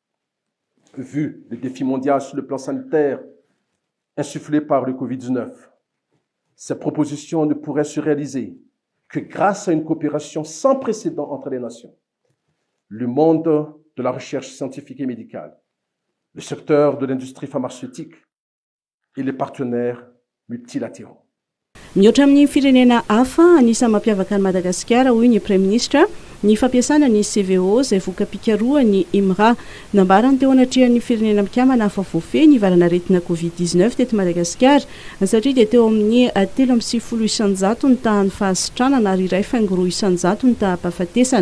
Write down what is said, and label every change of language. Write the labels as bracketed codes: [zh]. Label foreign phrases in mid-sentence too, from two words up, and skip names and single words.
[fr] Vu le défi mondial sur le plan sanitaire insufflé par le Covid-19, ces propositions ne pourraient se réaliser que grâce à une coopération sans précédent entre les nations, le monde de la recherche scientifique et médicale, le secteur de l'industrie pharmaceutique et les partenaires multilatéraux. [mg] Mihoatra amin'ny firenena hafa anisan'ny mampiavaka ny Madagasikara hoy ny [fr] Premier ministre [mg] ny fampiasana ny CVO izay voka-pikaroha ny IMRA nambarany teo anatrihan'ny firenena mikambana hafa voafehy ny varanaretina Covid-19 teto Madagasikara satria dia teo amin'ny 3.600 ny tahany fahasitranana ary iray faingo 100 ny taham-pahafatesana.